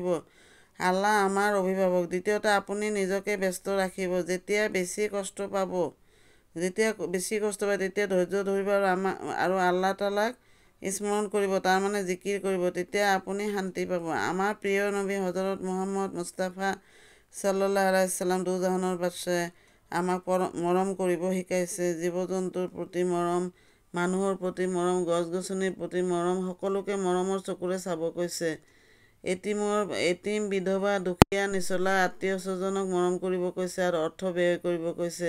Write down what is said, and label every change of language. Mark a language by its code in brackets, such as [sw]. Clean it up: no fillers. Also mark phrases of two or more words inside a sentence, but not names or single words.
[as] আল্লাহ আমাৰ অভিভাৱক। দ্বিতীয়তে আপুনি নিজকে ব্যস্ত ৰাখিব। যেতিয়া বেছি কষ্ট পায় তেতিয়া ধৈৰ্য ধৰিব আৰু আল্লাহ তাআলাক স্মৰণ কৰিব, তাৰমানে জিকিৰ কৰিব। তেতিয়া আপুনি শান্তি পাব। আমাৰ প্ৰিয় নবী হজৰত মুহাম্মদ মুস্তাফা [ar] صلى الله عليه وسلم [as] দুজাহানৰ বাদশ্বাহে আমাক মৰম কৰিব শিকাইছে। জীৱ জন্তুৰ প্ৰতি মৰম, মানুহৰ প্ৰতি মৰম, গছ গছনিৰ প্ৰতি মৰম, সকলোকে মৰমৰ চকুৰে চাব কৈছে। এতিম বিধৱা দুখীয়া নিচলা আত্মীয় স্বজনক মৰম কৰিব কৈছে আৰু অৰ্থ ব্যয় কৰিব কৈছে।